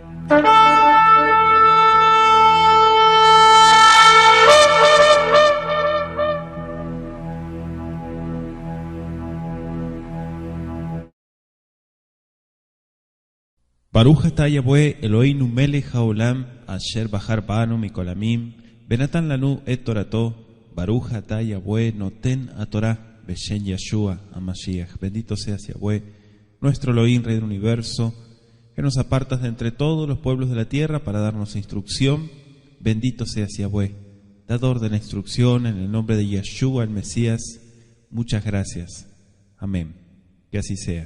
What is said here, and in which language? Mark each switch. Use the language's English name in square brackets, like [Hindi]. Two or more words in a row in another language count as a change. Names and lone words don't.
[Hebrew] ברוך אתה יהוה אלהינו מלך העולם אשר בחר בנו מכל העמים ונתן לנו את תורתו ברוך אתה יהוה נותן התורה בשם ישוע המשיח. [Spanish] Bendito seas Yahweh, nuestro Elohim, Rey del Universo, que nos apartas de entre todos los pueblos de la tierra para darnos instrucción. Bendito seas Yahweh, dador de la instrucción, en el nombre de Yeshua el Mesías. Muchas gracias. Amén. Que así sea.